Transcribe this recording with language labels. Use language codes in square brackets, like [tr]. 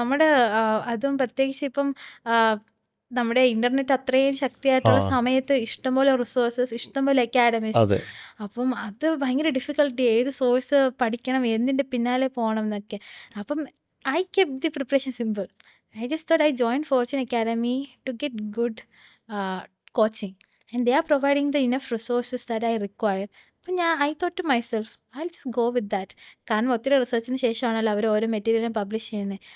[ml] നമ്മുടെ അതും പ്രത്യേകിച്ച് ഇപ്പം നമ്മുടെ ഇന്റർനെറ്റ് അത്രയും ശക്തിയായിട്ടുള്ള സമയത്ത് ഇഷ്ടംപോലെ റിസോഴ്സസ്, ഇഷ്ടംപോലെ അക്കാഡമിക്സ്. അപ്പം അത് ഭയങ്കര ഡിഫിക്കൽട്ടി, ഏത് സോഴ്സ് പഠിക്കണം, എന്തിൻ്റെ പിന്നാലെ പോകണം എന്നൊക്കെ. [en] അപ്പം I kept the preparation simple. I just thought I joined Fortune Academy to get good coaching, and they are providing the enough resources that I require. അപ്പം I thought to myself, I'll just go with that. [ml] കാരണം ഒത്തിരി റിസർച്ചിന് ശേഷമാണല്ലോ അവർ ഓരോ മെറ്റീരിയലും publish ചെയ്യുന്നത്.